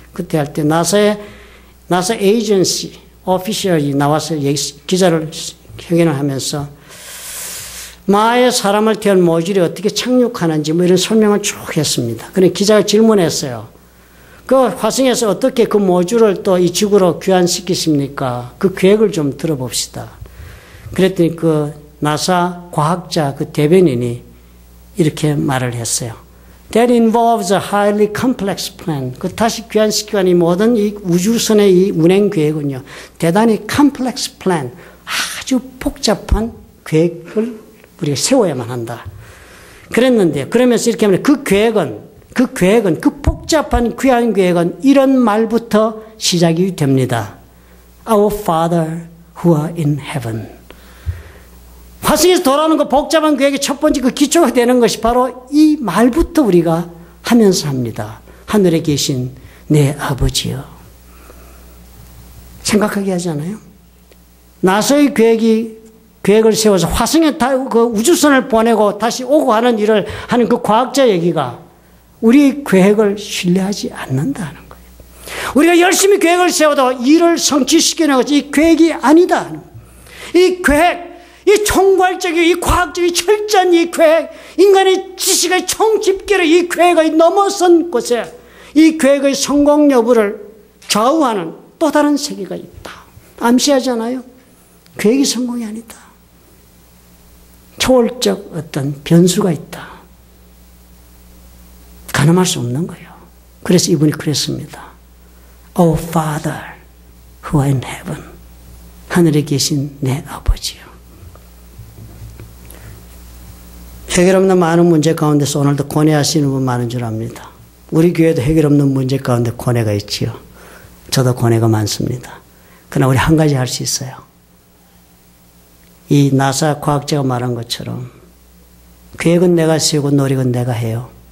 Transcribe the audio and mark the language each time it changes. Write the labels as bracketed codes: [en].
[ko] 그때 할 때 나사 에이전시 오피셜이 나와서 기자를 회견을 하면서 마에 사람을 태운 모듈이 어떻게 착륙하는지 뭐 이런 설명을 쭉 했습니다. 그런데 기자가 질문했어요. 그 화성에서 어떻게 그 모듈을 또 이 지구로 귀환시키십니까? 그 계획을 좀 들어봅시다. 그랬더니 그 나사 과학자 그 대변인이 이렇게 말을 했어요. [en] That involves a highly complex plan. [ko] 그 다시 귀환시키는 이 모든 이 우주선의 이 운행 계획은요, 대단히 [en] complex plan, [ko] 아주 복잡한 계획을 우리가 세워야만 한다. 그랬는데, 그러면서 이렇게 하면 그 복잡한 귀환 계획은 이런 말부터 시작이 됩니다. [en] Our Father who are in heaven. [ko] 화성에서 돌아오는 그 복잡한 계획의 첫 번째 그 기초가 되는 것이 바로 이 말부터 우리가 하면서 합니다. 하늘에 계신 내 아버지여. 생각하게 하지 않아요? 나사의 계획을 세워서 화성에 그 우주선을 보내고 다시 오고 하는 일을 하는 그 과학자 얘기가 우리 계획을 신뢰하지 않는다는 거예요. 우리가 열심히 계획을 세워도 일을 성취시키는 것이 이 계획이 아니다. 이 계획, 이 총괄적이고 이 과학적이 철저한 이 계획, 인간의 지식의 총집계로 이 계획의 넘어선 곳에 이 계획의 성공 여부를 좌우하는 또 다른 세계가 있다. 암시하잖아요. 계획이 성공이 아니다. 초월적 어떤 변수가 있다. 가늠할 수 없는 거예요. 그래서 이분이 그랬습니다. [en] Our Father who are in heaven. [ko] 하늘에 계신 내 아버지요. 해결 없는 많은 문제 가운데서 오늘도 고뇌하시는 분 많은 줄 압니다. 우리 교회도 해결 없는 문제 가운데 고뇌가 있지요. 저도 고뇌가 많습니다. 그러나 우리 한 가지 할 수 있어요. 이 나사 과학자가 말한 것처럼 계획은 내가 세우고 노력은 내가 해요.